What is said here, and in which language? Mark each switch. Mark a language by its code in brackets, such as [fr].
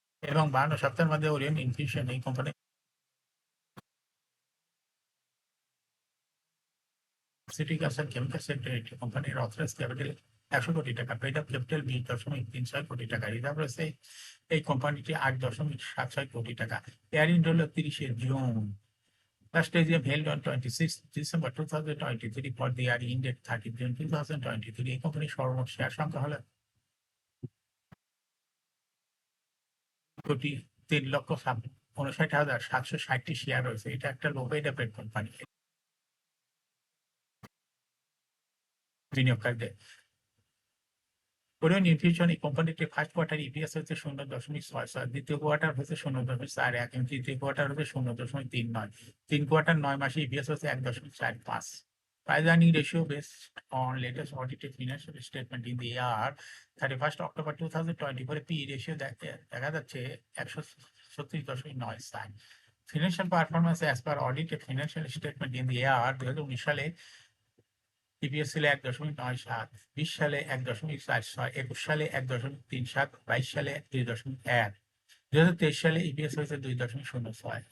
[bn] এবং 52 সপ্তাহের মধ্যে ওরিয়ন ইনফিউশন এই কোম্পানি ফার্মাসিউটিক্যালস অ্যান্ড কেমিক্যাল সেক্টরের একটি কোম্পানির অথরাইজড ক্যাপিটাল 100 কোটি টাকা, পেড আপ ক্যাপিটাল 20.36 কোটি টাকা, রিজার্ভ রয়েছে এই কোম্পানিটি 8.76 কোটি টাকা। এয়ারিং হলো 30 June. [en] Last AGM held on 26 December 2023 for the year ended 30 June 2023. [bn] এই কোম্পানির সর্বমোট শেয়ার সংখ্যা হলো 3,59,760টি শেয়ার রয়েছে। এটা একটা লো পেইড আপেড কোম্পানি বিনিয়োগকারীদের। ওরিয়ন ইনফিউশন এই কোম্পানিটির ফার্স্ট কোয়ার্টার ইপিএস হচ্ছে 0.66, দ্বিতীয় কোয়ার্টার হচ্ছে 0.41 এবং তৃতীয় কোয়ার্টার হচ্ছে 0.39। 3 কোয়ার্টার 9 মাসে ইপিএস হচ্ছে 1.45। [en] Price earning ratio based on latest audited financial statement in the year 31st October 2024 PE ratio [bn] দেখা যাচ্ছে [en] 136.9। Financial performance as per audited financial statement in the year [bn] 2019 সালে ইপিএস ছিল 1.97, 20 সালে 1.46, 21 সালে 1.37, 22 সালে 2.1, 2023 সালে ইপিএস হয়েছে 2.06।